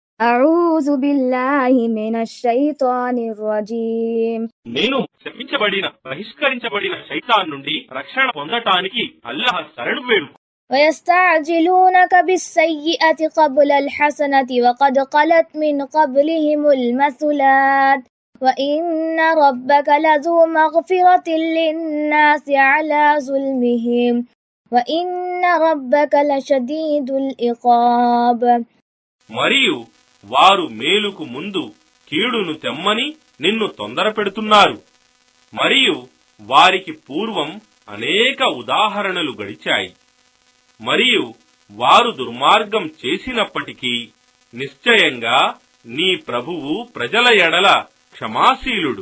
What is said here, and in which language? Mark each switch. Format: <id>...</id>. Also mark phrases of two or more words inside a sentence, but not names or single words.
<ar>أعوذ بالله من الشيطان الرجيم.</ar> <te>నేను శపించబడిన బహిష్కరించబడిన శైతాన్ నుండి రక్షణ పొందటానికి అల్లాహ్ శరణు వేడు.</te> <ar>ويستعجلونك بالسيئة قبل الحسنة وقد خلت من قبلهم المثلات وإن ربك لذو مغفرة للناس على ظلمهم وإن ربك لشديد العقاب.</ar> <te>మరియు వారు మేలుకు ముందు కీడును తెమ్మని నిన్ను తొందర పెడుతున్నారు. మరియు వారికి పూర్వం అనేక ఉదాహరణలు గడిచాయి. మరియు వారు దుర్మార్గం చేసినప్పటికీ నిశ్చయంగా నీ ప్రభువు ప్రజల ఎడల క్షమాశీలుడు.</te>